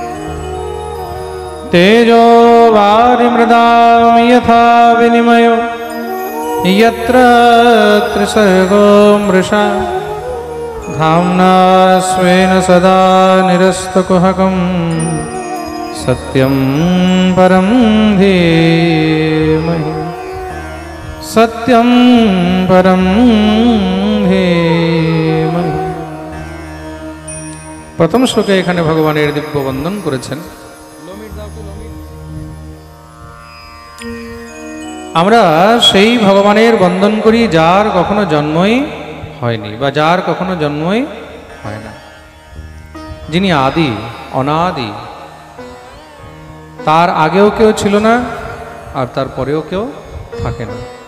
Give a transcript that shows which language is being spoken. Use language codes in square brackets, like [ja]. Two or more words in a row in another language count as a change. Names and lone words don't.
[sa] तेजो वारिमृदां यथा विनिमयो यत्र त्रिसर्गो मृषा धाम्ना स्वेन सदा निरस्तकुहकं सत्यं परं धीमहि। सत्यं परं धीमहि। [bn] প্রথম শ্লোকে এখানে ভগবানের দিব্য বন্দন করেছেন। আমরা সেই ভগবানের বন্দন করি যার কখনো জন্মই হয়নি বা যার কখনো জন্মই হয় না, যিনি আদি অনাদি, তার আগেও কেউ ছিল না আর তার পরেও কেউ থাকে না।